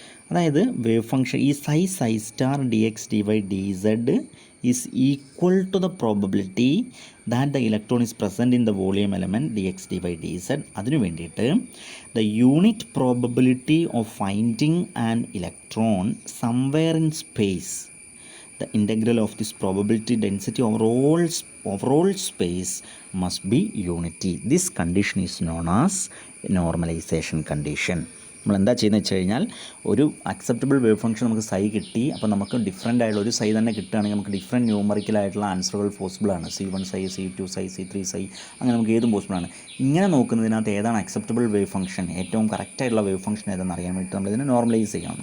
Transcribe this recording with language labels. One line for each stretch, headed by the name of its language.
English: അതായത് wave function ഈ psi star d x d y d z is equal to the probability that the electron is present in the volume element d x d y d z.
Malayalam: അതിനു വേണ്ടിയിട്ട്
English: The unit probability of finding an electron somewhere in space, the integral of this probability density overall space must be unity. This condition is known as normalization condition.
Malayalam: നമ്മൾ എന്താ ചെയ്യുന്നത് വെച്ച് കഴിഞ്ഞാൽ, ഒരു acceptable wave function നമുക്ക് സൈ കിട്ടി. അപ്പോൾ നമുക്ക് ഡിഫറെൻ്റ് ആയിട്ടുള്ള ഒരു സൈ തന്നെ കിട്ടുകയാണെങ്കിൽ നമുക്ക് ഡിഫറെൻറ്റ് ന്യൂമറിക്കലായിട്ടുള്ള ആൻസറുകൾ പോസിബിളാണ്. C1 സൈ, C2 സൈ, C3 സൈ, അങ്ങനെ നമുക്ക് ഏതും പോസിബിളാണ്. ഇങ്ങനെ നോക്കുന്നതിനകത്ത് ഏതാണ് അക്സെപ്റ്റബിൾ വേവ് ഫംഗ്ഷൻ, ഏറ്റവും കറക്റ്റായിട്ടുള്ള വേവ് ഫംഗ്ഷൻ ഏതാണെന്ന് അറിയാൻ വേണ്ടി നമ്മളിതിനെ നോർമലൈസ് ചെയ്യണം.